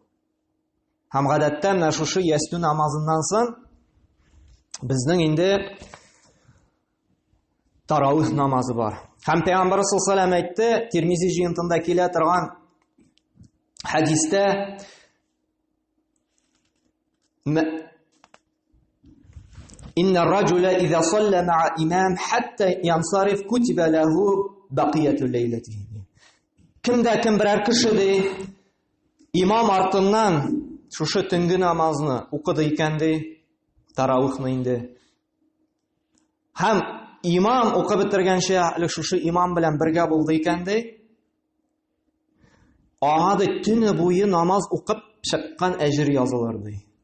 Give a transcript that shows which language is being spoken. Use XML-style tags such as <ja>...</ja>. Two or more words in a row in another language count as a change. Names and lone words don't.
<tt>Һәм гадәттә менә шушы ястү намазыннан соң безнең инде таравих намазы бар. Һәм Пәйгамбәр</tt> <ar>صلى الله عليه وسلم</ar> <tt>әйтте, Тирмизи җыентында килә торган хәдистә,</tt> <ar>إن الرجل إذا صلى مع الإمام حتى ينصرف كتب له بقية ليلته.</ar> <tt>Кимдә кем берәр кеше ди, имам артыннан шушы төнге намазны укыды икән ди, таравихны инде. Һәм имам укып бетергәнчә, шушы имам белән бергә булды икән ди, аңа ди төне буе намаз укып чыккан әҗер язылыр ди.</tt>